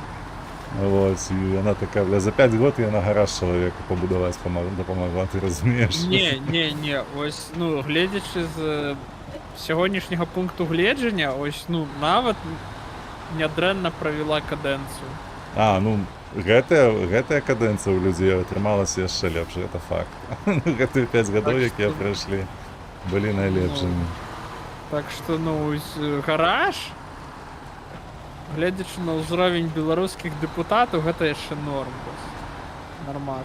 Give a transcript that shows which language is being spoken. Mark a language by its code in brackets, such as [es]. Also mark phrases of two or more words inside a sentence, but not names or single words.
[uk] Ось, і вона така, бля, за 5 років я на гараж чоловіку побудувати допомогла, ти розумієш? Ні, ось, ну, глядячи з сьогоднішнього пункту гледження, ось, ну, навіть нядрэнна провела каденцію. [be] Ну, гэтая каденція у людей атрымалася яшчэ лепш, гэта факт. Гэтыя 5 гадоў, якія прайшлі, былі найлепшымі. Так што, ну, гараж, гледзячы на ўзровень беларускіх дэпутатаў, гэта яшчэ норм. Нормас.